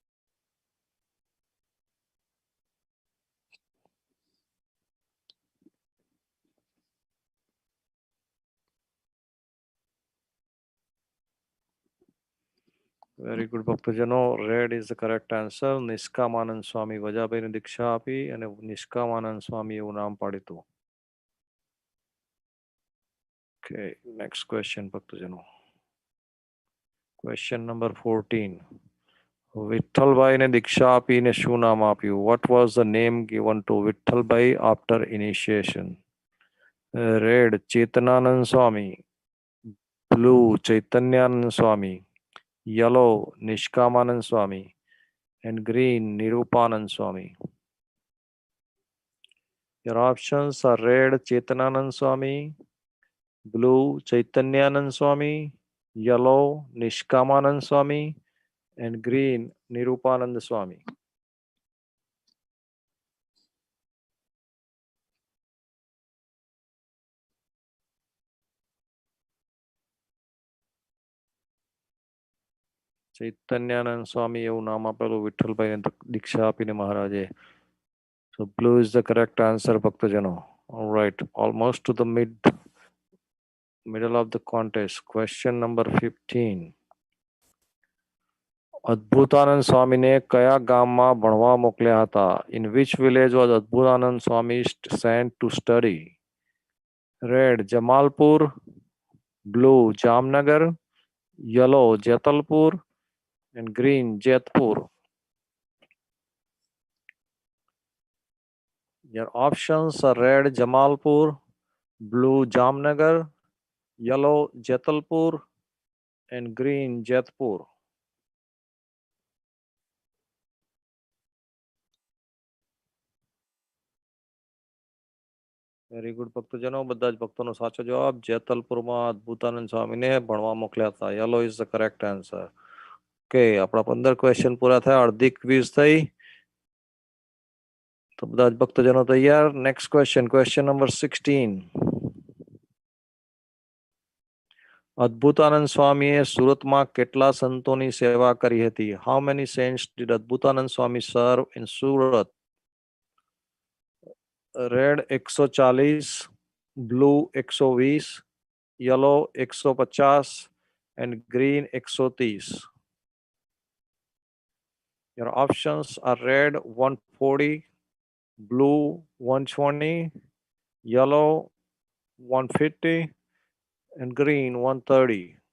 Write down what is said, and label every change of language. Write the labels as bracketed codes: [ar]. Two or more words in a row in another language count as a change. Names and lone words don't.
[en] Very good, ભક્તજનો. Red is the correct answer. [gu] નિષ્કામાનંદ સ્વામી વજાભાઈને દીક્ષા આપી અને નિષ્કામાનંદ સ્વામી એવું નામ પાડ્યું. [en] Okay, next question, ભક્તજનો. Question number 14. [gu] વિઠ્ઠલભાઈને દીક્ષા આપીને શું નામ આપ્યું? [en] What was the name given to વિઠ્ઠલભાઈ after initiation? Red ચેતનાનંદ સ્વામી, blue ચૈતન્યાનંદ સ્વામી, yellow Nishkamanand Swami, and green Nirupanand Swami. Your options are red Chetananand Swami, blue Chaitanyanand Swami, yellow Nishkamanand Swami, and green Nirupanand Swami. [gu] ચૈતન્યાનંદ સ્વામી એવું નામ આપેલું વિઠ્ઠલભાઈને દીક્ષા આપીને મહારાજે. [en] So blue is the correct answer, ભક્તજનો. All right, almost to the middle of the contest. Question number 15. [gu] અદ્ભુતાનંદ સ્વામીને કયા ગામમાં ભણવા મોકલ્યા હતા? [en] In which village was Adbhutanand Swami sent to study? Red Jamalpur, blue Jamnagar, yellow Jetalpur, and green Jetpur. Your options are red Jamalpur, blue Jamnagar, yellow Jetalpur, and green Jetpur. very good ભક્તજનો. [gu] બધા જ ભક્તોનો સાચો જવાબ. જેતલપુરમાં અદ્ભુતાનંદ સ્વામીને ભણવા મોકલ્યા હતા. [en] yellow is the correct answer. okay, [gu] આપણા 15 ક્વેશ્ચન પૂરા થયા. અડધી ક્વિઝ થઈ. તો બધા જ ભક્તજનો તૈયાર. [en] next question. question number 16. [gu] અદ્ભુતાનંદ સ્વામીએ સુરતમાં કેટલા સંતોની સેવા કરી હતી? [en] how many saints did Adbhutanand Swami serve in Surat? રેડ 140, blue 120, yellow 150, and green 130. Your options are red 140, blue 120, yellow 150, and green 130.